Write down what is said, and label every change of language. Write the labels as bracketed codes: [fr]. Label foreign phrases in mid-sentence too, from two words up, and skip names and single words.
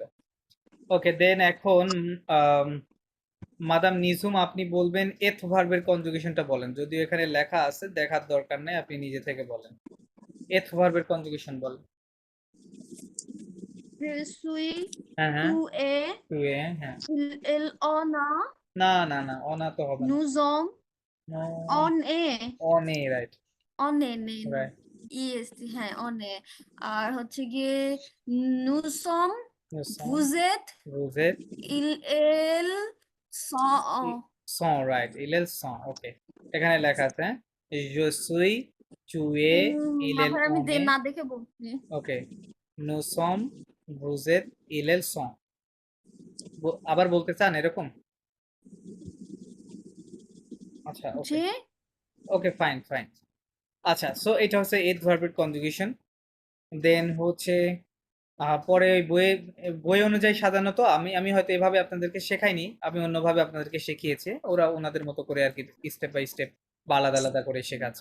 [bn] ওকে, দেন এখন মাদাম নিঝুম, আপনি বলবেন এথ [en] verbের conjugationটা [bn] বলেন, যদিও এখানে লেখা আছে, দেখার দরকার নেই, আপনি নিজে থেকে বলেন। এথ [en] verbের conjugation [bn] বলেন। [fr] Je suis, [bn] হ্যাঁ, হ্যাঁ, [fr] tu es, tu es, [bn] হ্যাঁ। [fr] il en a, [bn] না, না, না, অনা তো হবে না। [fr] nous sommes, on est, [bn] অনে, রাইট, [fr] on est, [bn] রাইট। yes, হ্যাঁ, [fr] on est, [bn] আর হচ্ছে গিয়ে [fr] nous sommes, vous êtes, রুজের, ils sont, [bn] সন, রাইট, [fr] ils sont, [bn] ওকে। এখানে লেখা আছে, [fr] je suis, tu es, il est, [bn] মাথায় আমি [fr] on est, [bn] না দেখে বলছি ওকে, [fr] nous sommes, vous êtes, il est, sont। [bn] আবার বলতে চান এরকম? আচ্ছা, ওকে, যে ওকে, ফাইন, ফাইন। আচ্ছা, সো এটা হচ্ছে এইট [en] verbের conjugation। [bn] দেন হচ্ছে পরে ওই বই অনুযায়ী সাধারণত আমি আমি হয়তো এভাবে আপনাদেরকে শেখাইনি, আমি অন্যভাবে আপনাদেরকে শিখিয়েছি, ওরা ওনাদের মতো করে আর কি [en] step by step [bn] বা আলাদা আলাদা করে শেখাচ্ছে।